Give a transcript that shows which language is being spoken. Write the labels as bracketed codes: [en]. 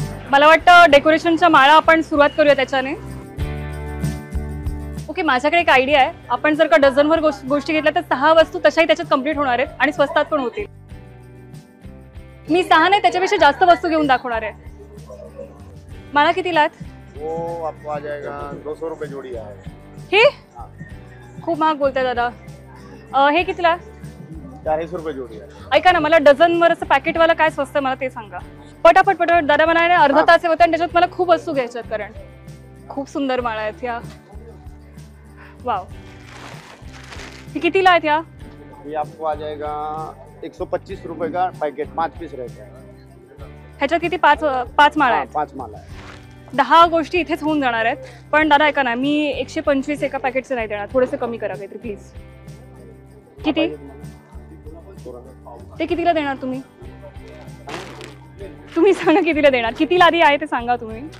[mr] मला वाटतं डेकोरेशनच्या माळा आपण सुरुवात करूया त्याच्याने. ओके, माझ्याकडे एक आयडिया आहे. आपण जर का डझनभर गोष्टी घेतल्या तर 6 वस्तू तशाही त्याच्यात कम्प्लीट होणार आहेत आणि स्वस्तात पण होतील. मी 6 नाही त्याच्यापेक्षा जास्त वस्तू घेऊन दाखवणार आहे. माळा कितीला आहेत? [hi] वो आपको आ जाएगा 200 रुपये जोड़ी है. [mr] हे खूप महाग बोलताय दादा. हे कितीला? [hi] 40 रुपये जोड़ी है. [mr] ऐका ना, मला डझनवर असं पॅकेटवाला काय स्वस्त मला ते सांगा. पटापट पटापट दादा म्हणाले अर्धा तास होता आणि त्याच्यात मला खूप वस्तू घ्यायच्यात. कारण खूप सुंदर माळा आहेत या. वाव. ये कितीला आहेत या? [hi] ये आपको आ जाएगा 125 रुपए का पैकेट. 5 पीस रहता है. [mr] ह्याच्यात किती? 5 माळा आहेत. [hi] 5 माला है. [mr] 10 गोष्टी इथेच होऊन जाणार आहेत. पण दादा ऐका ना, मी 125 एका पॅकेटचं नाही देणार. थोडेसे कमी करा काहीतरी प्लीज. किती? ते कितीला देणार तुम्ही? तुम्ही सांगा कितीला देणार. कितीला आधी आहे ते सांगा तुम्ही.